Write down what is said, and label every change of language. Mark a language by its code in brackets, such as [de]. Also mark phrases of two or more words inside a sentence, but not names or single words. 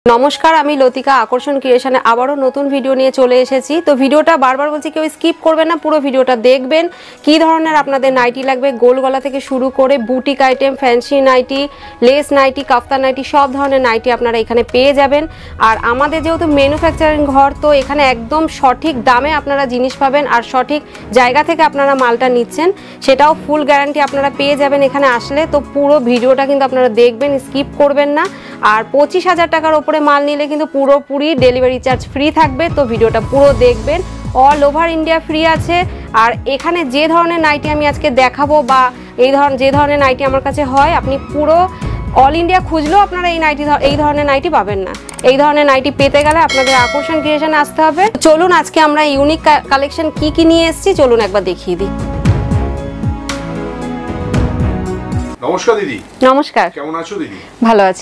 [bn] নমস্কার আমি লতিকা আকর্ষণ ক্রিয়েশনে আবারো নতুন ভিডিও নিয়ে চলে এসেছি। তো ভিডিওটা বারবার বলছি কেউ স্কিপ করবেন না, পুরো ভিডিওটা দেখবেন। কি ধরনের আপনাদের নাইটি লাগবে গোল গলা থেকে শুরু করে [en] boutique item, fancy nighty, lace nighty, kaftan nighty [bn] সব ধরনের নাইটি আপনারা এখানে পেয়ে যাবেন। আর আমাদের যেহেতু ম্যানুফ্যাকচারিং ঘর তো এখানে একদম সঠিক দামে আপনারা জিনিস পাবেন আর সঠিক জায়গা থেকে আপনারা মালটা নিচ্ছেন সেটাও [en] full guarantee [bn] আপনারা পেয়ে যাবেন এখানে আসলে। তো পুরো ভিডিওটা কিন্তু আপনারা দেখবেন, স্কিপ করবেন না। আর 25,000 টাকার ওপরে মাল নিলে কিন্তু পুরোপুরি [en] delivery charge free [bn] থাকবে। তো ভিডিওটা পুরো দেখবেন, [en] all over India free [bn] আছে। আর এখানে যে ধরনের নাইটি আমি আজকে দেখাবো বা যে ধরনের নাইটি আমার কাছে হয় আপনি পুরো [en] all India [bn] খুঁজলেও আপনারা এই ধরনের নাইটি পাবেন না। এই ধরনের নাইটি পেতে গেলে আপনাদের আকর্ষণ ক্রিয়েশনে আসতে হবে। চলুন আজকে আমরা [en] unique collection [bn] কি নিয়ে এসেছি চলুন একবার দেখিয়ে দিই। নমস্কার দিদি। নমস্কার, কেমন আছো দিদি? ভালো আছি।